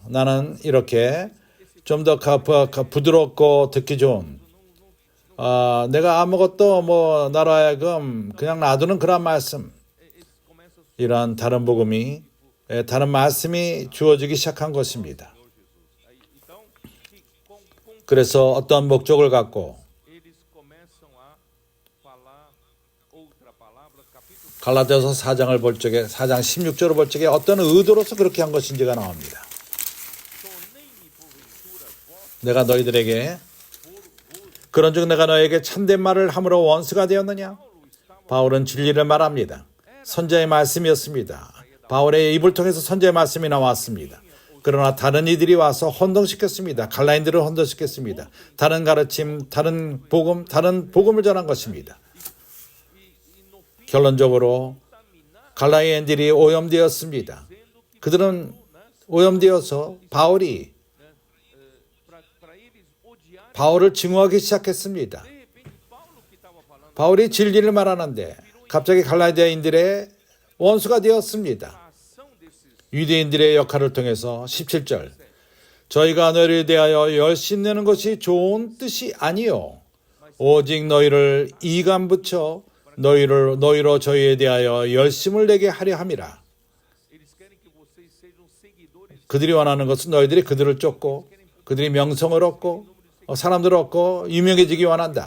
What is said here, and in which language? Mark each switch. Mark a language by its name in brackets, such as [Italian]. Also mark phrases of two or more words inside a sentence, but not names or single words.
[Korean] 나는 이렇게 좀 더 부드럽고 듣기 좋은 내가 아무것도 나로 하여금 그냥 놔두는 그런 말씀, 이러한 다른 복음이 다른 말씀이 주어지기 시작한 것입니다. [Portuguese] Então, que com [Korean] 그래서 어떤 목적을 갖고 [Portuguese] eles começam a falar outra palavra, capítulo [Korean] 갈라디아서 4장을 볼 적에 4장 16절을 볼 적에 어떤 의도로서 그렇게 한 것인지가 나옵니다. [Portuguese] tornei-me porventura vós [Korean] 내가 너희들에게 그런즉 내가 너에게 참된 말을 함으로 원수가 되었느냐? 바울은 진리를 말합니다. 선지자의 말씀이었습니다. 바울의 입을 통해서 선지자의 말씀이 나왔습니다. 그러나 다른 이들이 와서 혼동시켰습니다. 갈라인들을 혼동시켰습니다. 다른 가르침, 다른 복음을 전한 것입니다. 결론적으로 갈라인들이 오염되었습니다. 그들은 오염되어서 바울이 [Portuguese] para eles odiar. [Korean] 바울을 증오하기 시작했습니다. [Portuguese] De repente, Paulo que estava falando [Korean] 바울이 진리를 말하는데 갑자기 갈라디아인들의 원수가 되었습니다. [Portuguese] a ação desses [Korean] 유대인들의 역할을 통해서 17절 저희가 너희를 대하여 열심내는 것이 좋은 뜻이 아니요 오직 너희를 이감 붙여 너희로 저희에 대하여 열심을 내게 하려 함이라. 그들이 원하는 것은 너희들이 그들을 쫓고 그들이 명성을 얻고 사람들을 얻고 유명해지기 원한다.